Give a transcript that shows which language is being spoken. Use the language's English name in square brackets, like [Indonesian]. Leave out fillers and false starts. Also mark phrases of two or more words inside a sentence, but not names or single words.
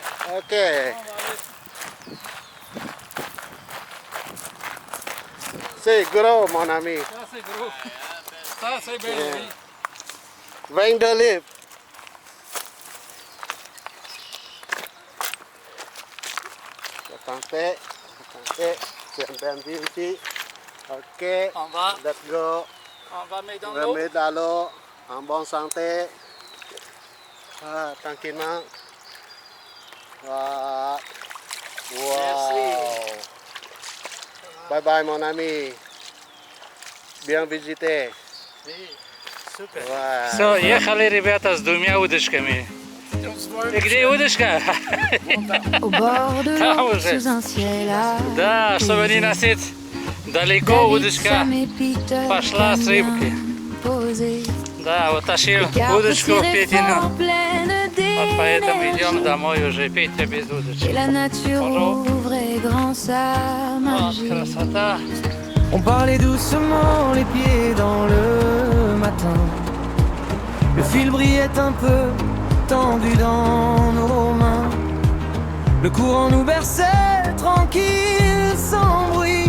[French] Ok. C'est gros, mon ami. Ça, c'est gros. Ça, c'est bien, [English] Yeah. [French] oui. 22 livres. Attendez. C'est un bien vu ici. Ok. [English] Let's go. [French] On va mettre dans l'eau. Remettre dans l'eau. En bonne santé. Ah, tranquillement. Ah. Wow. [English] Bye bye, [French] mon ami. Bien visité. [Russian] Супер. [French] Ouais. [Russian] Все, ехали ребята с двумя удочками. И где удочка? [French] Au bord de Ah, l'eau, [Russian] уже. [French] sous un ciel à [Russian] Да, чтобы не носить далеко удочка. пошла с рыбки. Да, вот тащил удочку в Петину. Вот поэтому идем домой уже. Петя без удочки. [French] Et la nature Bonjour. ouvrait grand sa [Russian] Вот [French] magie. [Russian] красота. [French] On parlait doucement, les pieds dans le matin. Le fil brillait un peu, tendu dans nos mains. Le courant nous berçait, tranquille, sans bruit.